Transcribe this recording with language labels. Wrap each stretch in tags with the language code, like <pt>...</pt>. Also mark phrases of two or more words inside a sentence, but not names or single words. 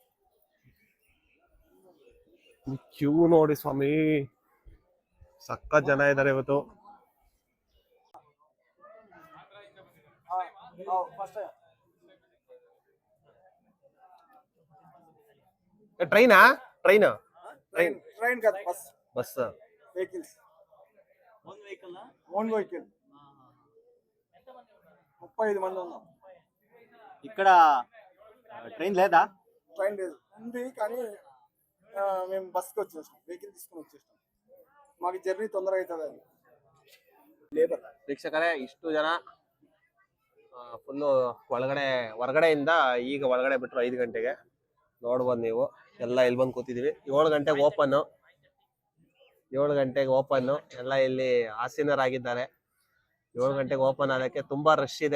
<kn>ಮತ್ತೆ ಕ್ಯೂ ನೋಡಿ ಸ್ವಾಮಿ, ಸಖತ್ ಜನ ಇದ್ದಾರೆ ಇವತ್ತು. ಟ್ರೈನಾ?</kn> <en>train bus వెహికల్స్ own vehicle own vehicle</en> <te>35 మంది ఉన్నాం. ఇక్కడ ట్రైన్ లేదా? ట్రైన్ లేదు, ఉంది కానీ మేము బస్కి వచ్చేస్తాం, వెహికల్ తీసుకొని వచ్చేస్తాం. మాకు జర్నీ తొందరగా అవుతుంది అని. లేబర్</te> <kn>ವೀಕ್ಷಕರೇ, ಇಷ್ಟು ಜನ ಫುಲ್ಲು ಹೊರಗಡೆಯಿಂದ ಈಗ ಒಳಗಡೆ ಬಿಟ್ರು 5 ಗಂಟೆಗೆ. ನೋಡ್ಬೋದು ನೀವು, ಎಲ್ಲ ಇಲ್ಲಿ ಬಂದು ಕೂತಿದೀವಿ. 7 ಗಂಟೆಗೆ ಓಪನ್, 7 ಗಂಟೆಗೆ ಓಪನ್. ಎಲ್ಲ ಇಲ್ಲಿ ಆಸೀನರಾಗಿದ್ದಾರೆ. 7 ಗಂಟೆಗೆ ಓಪನ್ ಆದಕ್ಕೆ ತುಂಬಾ ರಶ್ ಇದೆ.</kn>